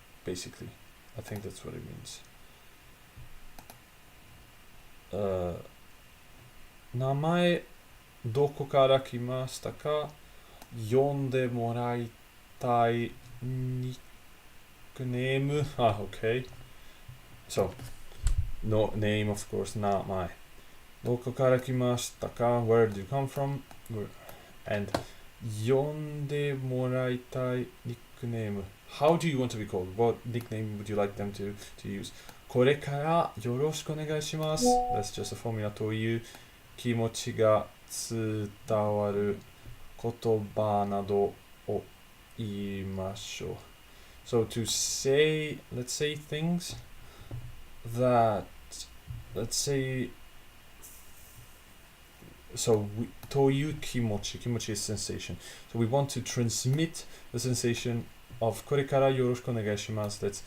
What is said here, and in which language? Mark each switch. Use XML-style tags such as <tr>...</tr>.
<en>Basically, I think that's what it means.</en> <ja>名前どこから来ましたか? 呼んでもらいたいニックネーム.</ja> <en>Okay. So, no name, of course, not my.</en> <ja>どこから来ましたか?</ja> <en>Where do you come from? And</en> <ja>呼んでもらいたいニッ</ja> <en>nickname. How do you want to be called? What nickname would you like them to use?</en> <ja>これからよろしくお願いします。</ja> <en>That's just a formula</en> <ja>という気持ちが伝わる言葉などを言いましょう。</ja> <en>So to say, let's say things that, let's say, so</en> <ja>という気持ち</ja> <en>is sensation. So we want to transmit the sensation of</en> <ja>これからよろしくお願いします。</ja>